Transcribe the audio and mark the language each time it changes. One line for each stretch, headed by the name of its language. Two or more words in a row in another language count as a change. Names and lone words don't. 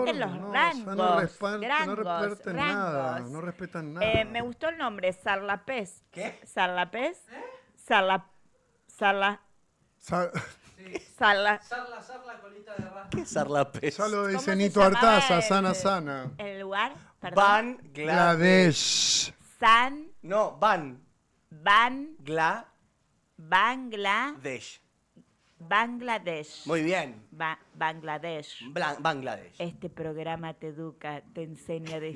Spanish: Por los no, rangos. o sea, no respetan rangos. nada. No respetan nada. Me gustó el nombre, Sarlapés. ¿Qué? ¿Sarlapés? Sa- Sarla. ¿Qué es Sarlapés? Ya lo ¿Cómo dice se Nito llamaba Artaza, sana, sana. El lugar, perdón. Bangladesh. San, No, Bangladesh. Bangladesh. Muy bien. Bangladesh. Bangladesh. Este programa te educa, te enseña de